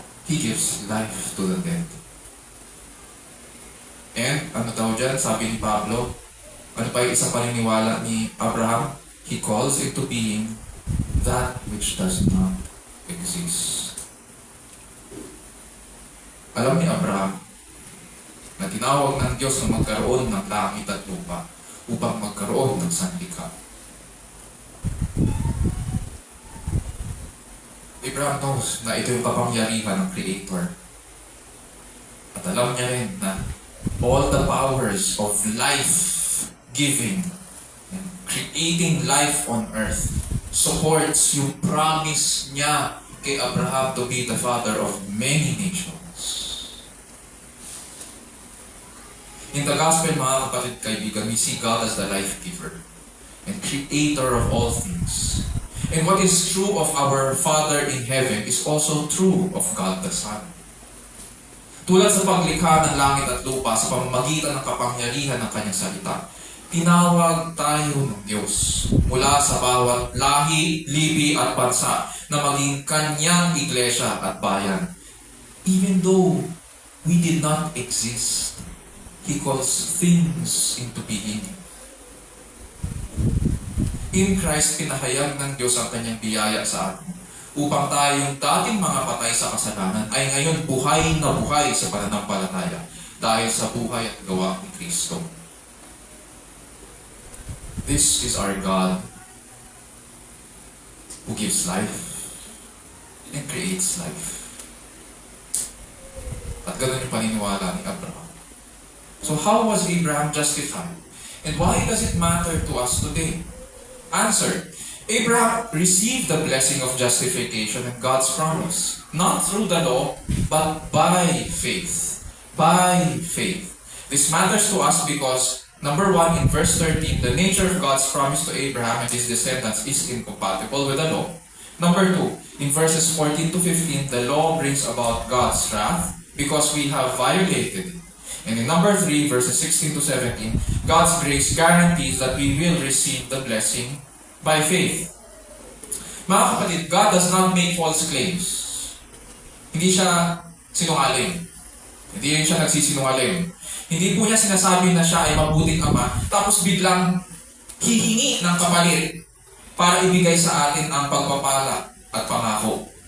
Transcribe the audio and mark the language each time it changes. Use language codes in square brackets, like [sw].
[en] He gives life to the dead. [tl] And, ano daw dyan, sabi ni Pablo, ano pa yung isang paniniwala ni Abraham? [en] He calls into being that which does not exist. [tl] Alam ni Abraham na tinawag ng Diyos na magkaroon ng langit at lupa upang magkaroon ng sanlikha. [en] Abraham knows [tl] na ito yung kapangyarihan ng Creator. At alam niya rin na [en] all the powers of life-giving and creating life on earth supports yung promise niya kay Abraham to be the father of many nations. In the gospel, [tl] mga kapatid kaibigan, [en] we see God as the life giver and creator of all things. And what is true of our Father in heaven is also true of God the Son. [tl] Tulad sa paglikha ng langit at lupa sa pamamagitan ng kapangyarihan ng kanyang salita, tinawag tayo ng Diyos mula sa bawat lahi, lipi at bansa na maging kanyang iglesia at bayan. [en] Even though we did not exist, He calls things into being. In Christ, [tl] pinahayag ng Diyos ang kanyang biyaya sa atin upang tayong dating mga patay sa kasalanan ay ngayon buhay na buhay sa pananampalataya dahil sa buhay at gawa ni Kristo. [en] This is our God who gives life and creates life. [tl] At ganun yung paniniwala ni Abraham. [en] So how was Abraham justified? And why does it matter to us today? Answer. Abraham received the blessing of justification and God's promise, not through the law, but by faith. By faith. This matters to us because, number 1, in verse 13, the nature of God's promise to Abraham and his descendants is incompatible with the law. Number 2, in verses 14 to 15, the law brings about God's wrath because we have violated it. And in number 3, verses 16 to 17, God's grace guarantees that we will receive the blessing by faith. [tl] Mga kapatid, [en] God does not make false claims. [tl] Hindi siya sinungaling. Hindi siya nagsisinungaling. Hindi po niya sinasabi na siya ay mabuting ama, tapos biglang hihingi ng kapalit para ibigay sa atin ang pagpapala at pangako.